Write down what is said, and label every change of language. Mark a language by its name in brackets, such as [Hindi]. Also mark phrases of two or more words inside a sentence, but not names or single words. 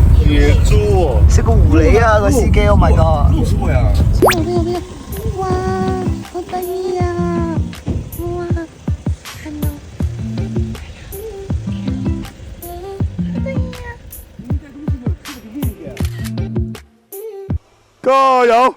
[Cantonese] 野豬喎，食個狐狸啊個司機 ， [English] Oh my god！ [Cantonese] 鹿係啊！哇，好得意啊！哇，看到，好得意啊！加油！